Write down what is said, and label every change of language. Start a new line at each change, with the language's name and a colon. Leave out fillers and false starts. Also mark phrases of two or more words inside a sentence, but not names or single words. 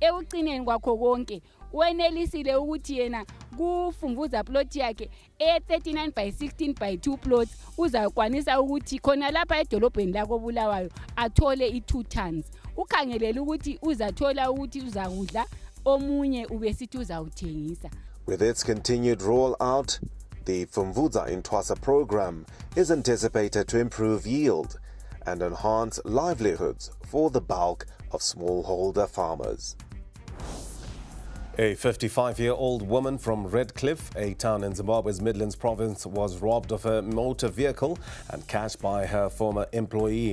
North Ndebele: Ekucineni kwakho konke wenelisile ukuthi yena kufumvuza plot yakhe 39 by 16 by 2 plots uzakwanisa ukuthi khona lapha edolobheni lako Bulawayo athole i2 tons. Ukhangelele ukuthi uzathola ukuthi uzakudla omunye ubesithi uzawuthengisa.
English: With its continued rollout, the Fumvuza in Twasa program is anticipated to improve yield and enhance livelihoods for the bulk of smallholder farmers. A 55-year-old woman from Redcliffe, a town in Zimbabwe's Midlands province, was robbed of a motor vehicle and cash by her former employee.